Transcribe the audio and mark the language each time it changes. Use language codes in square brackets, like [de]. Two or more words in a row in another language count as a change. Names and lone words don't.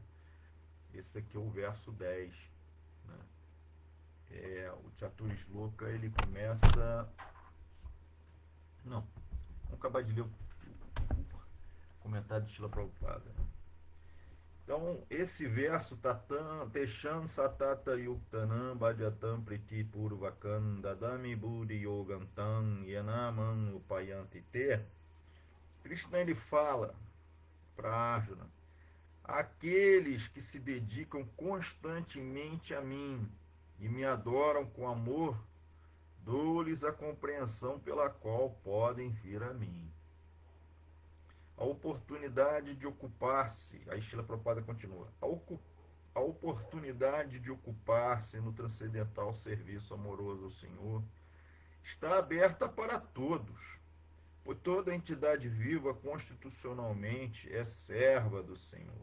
[pt] Esse aqui é o verso 10, né? O Chaturishloka, ele começa... Não, vamos acabar de ler o comentário de Srila Prabhupada, né? Então, esse verso, [sa] Tesham satata yuktanam bhajatam priti purvakan dadami buddhi yogantam yanaman upayanti te. [pt] Krishna, ele fala para Arjuna: aqueles que se dedicam constantemente a mim e me adoram com amor, dou-lhes a compreensão pela qual podem vir a mim. A oportunidade de ocupar-se, aí Srila Prabhupada continua, a oportunidade de ocupar-se no transcendental serviço amoroso ao Senhor está aberta para todos, pois toda entidade viva constitucionalmente é serva do Senhor.